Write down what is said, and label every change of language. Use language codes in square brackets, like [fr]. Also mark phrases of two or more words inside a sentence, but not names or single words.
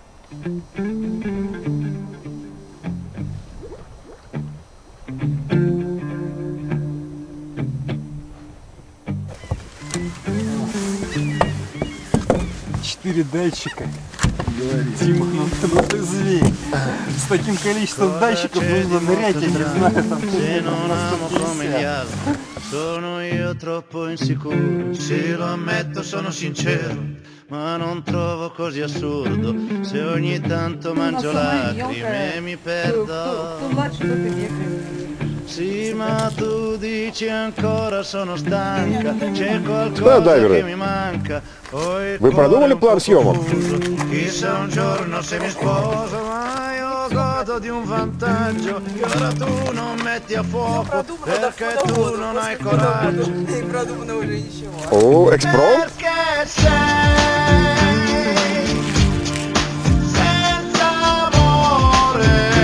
[ru] Четыре датчика. Дима, ну ты зверь. С таким количеством датчиков нужно нырять, я не знаю, там [it] Sono io troppo insicuro, sì lo ammetto, sono sincero, ma non trovo così assurdo se ogni tanto mangio lacrime e mi perdo. Sì, ma tu dici ancora sono stanca, c'è qualcosa che mi manca. [ru] Вы продумали план съемок? [it] Chissà un giorno se mi sposo, ma io godo di un vantaggio che ora tu non metti a fuoco perché tu non hai coraggio. [ru] О, экспром? [it] Perché sei senza amore.